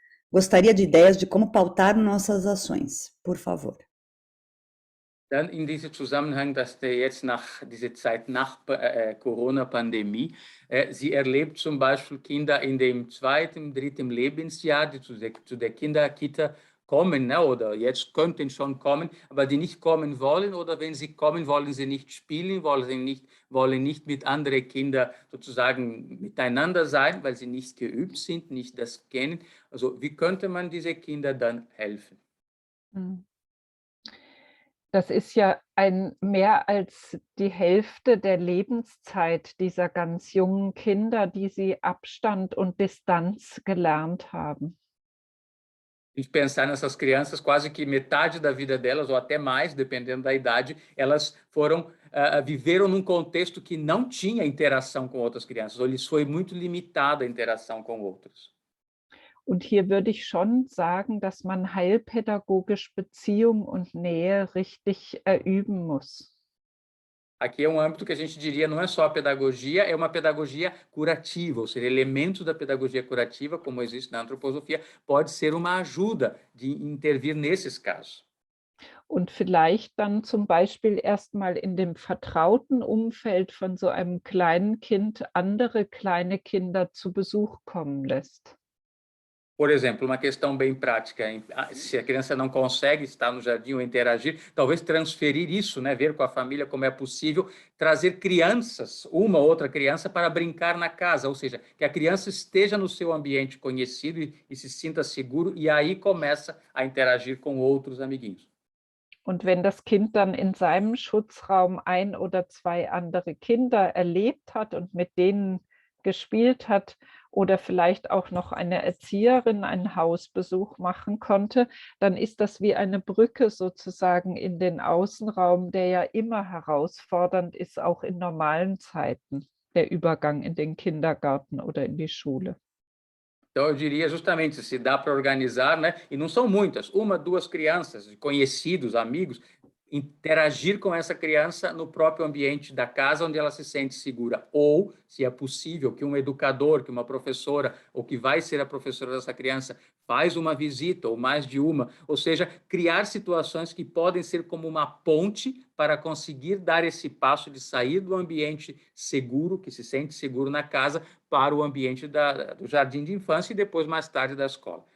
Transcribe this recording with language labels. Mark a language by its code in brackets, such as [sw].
[pt] Gostaria de ideias de como pautar nossas ações, por favor. [de] Dann in diesem Zusammenhang, dass jetzt diese Zeit nach Corona-Pandemie, sie erlebt zum Beispiel Kinder in dem 2., 3. Lebensjahr, die zu der Kinderkita kommen, ne, oder jetzt könnten schon kommen, aber die nicht kommen wollen, oder wenn sie kommen, wollen sie nicht spielen, wollen nicht mit anderen Kindern sozusagen miteinander sein, weil sie nicht geübt sind, nicht das kennen. Also wie könnte man diese Kinder dann helfen? Das ist ja mehr als die Hälfte der Lebenszeit dieser ganz jungen Kinder, die sie Abstand und Distanz gelernt haben. [pt] A gente pensar nessas crianças, quase que metade da vida delas, ou até mais, dependendo da idade, elas viveram num contexto que não tinha interação com outras crianças, ou lhes foi muito limitada a interação com outros. [de] Und hier würde ich schon sagen, dass man heilpädagogisch Beziehung und Nähe richtig üben muss. [pt] Aqui é um âmbito que a gente diria não é só a pedagogia, é uma pedagogia curativa, ou seja, elementos da pedagogia curativa, como existe na antroposofia, pode ser uma ajuda de intervir nesses casos. [de] Und vielleicht dann zum Beispiel erstmal in dem vertrauten Umfeld von so einem kleinen Kind andere kleine Kinder zu Besuch kommen lässt. [pt] Por exemplo, uma questão bem prática, se a criança não consegue estar no jardim ou interagir, talvez transferir isso, né, ver com a família como é possível, trazer crianças, uma ou outra criança, para brincar na casa, ou seja, que a criança esteja no seu ambiente conhecido e se sinta seguro, e aí começa a interagir com outros amiguinhos. [de] Und wenn das Kind dann in seinem Schutzraum 1 oder 2 andere Kinder erlebt hat und mit denen gespielt hat oder vielleicht auch noch eine Erzieherin einen Hausbesuch machen konnte, dann ist das wie eine Brücke sozusagen in den Außenraum, der ja immer herausfordernd ist, auch in normalen Zeiten, der Übergang in den Kindergarten oder in die Schule. [pt] Então, eu diria justamente, se dá para organizar, né? E não são muitas, 1, 2 crianças, conhecidos, amigos, interagir com essa criança no próprio ambiente da casa onde ela se sente segura. Ou, se é possível, que um educador, que uma professora, ou que vai ser a professora dessa criança, faz uma visita, ou mais de uma, ou seja, criar situações que podem ser como uma ponte para conseguir dar esse passo de sair do ambiente seguro, que se sente seguro na casa, para o ambiente do jardim de infância e depois, mais tarde, da escola.